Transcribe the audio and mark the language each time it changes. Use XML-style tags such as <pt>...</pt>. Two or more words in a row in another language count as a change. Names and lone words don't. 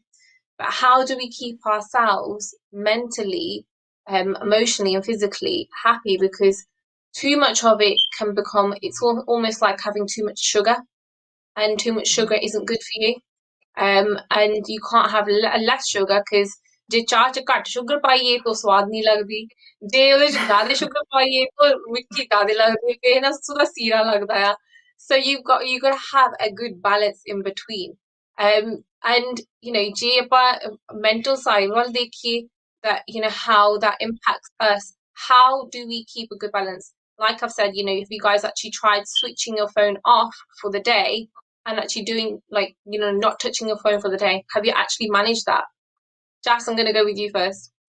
<en>But how do we keep ourselves mentally, emotionally, and physically happy? Because too much of it can become, it's almost like having too much sugar, and too much sugar isn't good for you. And you can't have less sugar, because</en> <pa>ਜੇ ਚਾਹ 'ਚ ਘੱਟ ਸ਼ੂਗਰ ਪਾਈਏ ਤਾਂ ਸੁਆਦ ਨਹੀਂ ਲੱਗਦੀ, ਜੇ ਉਹਦੇ ਚ ਜ਼ਿਆਦਾ ਸ਼ੂਗਰ ਪਾਈਏ तो ਮਿੱਠੀ ਜ਼ਿਆਦਾ ਲੱਗਦੀ, ਫਿਰ ਨਾ ਸੁਦਾ ਸੀਰਾ ਲੱਗਦਾ ਆ.</pa> <en>So you got to have a good balance in between.</en> <pa>And ਜੇ ਆਪਾਂ</pa> <en>mental side</en> <pa>ਵੱਲ ਦੇਖੀਏ,</pa> <en>that how that impacts us, how do we keep a good balance? Like I've said, if you guys actually tried switching your phone off for the day and actually doing, like, not touching your phone for the day, have you actually managed that? Jas, I'm going to go with you first.</en>